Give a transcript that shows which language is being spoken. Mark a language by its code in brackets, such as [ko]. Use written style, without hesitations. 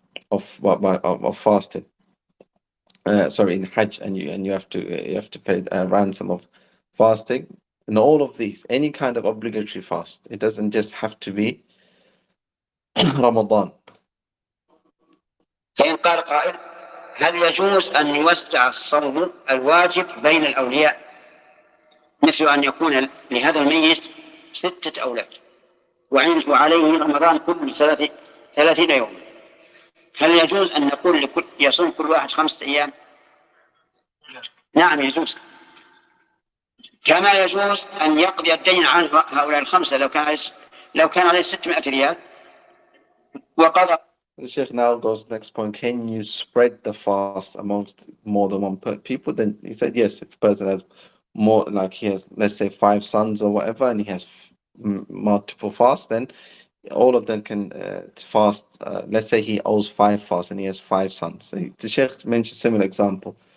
[en] Of fasting. Sorry, in Hajj, and you have to pay a ransom of fasting. And all of these, any kind of obligatory fast, it doesn't just have to be Ramadan. [ar] فإن قال قائل هل يجوز أن يوزع الصوم الواجب بين الأولياء مثل أن يكون لهذا الميت 6 أولاد وعليه رمضان كل 30 يوم، هل يجوز أن نقول يصوم كل واحد 5 أيام؟ نعم يجوز، كما يجوز أن يقضي الدين عن هؤلاء ال5 لو كان عليه 600 ريال وقضى. [en] The Sheikh now goes to the next point. Can you spread the fast amongst more than one people? Then he said yes. If a person has more, like he has, let's say 5 sons or whatever, and he has multiple fasts, then all of them can fast. Let's say he owes 5 fasts and he has 5 sons. So the Sheikh mentioned a similar example.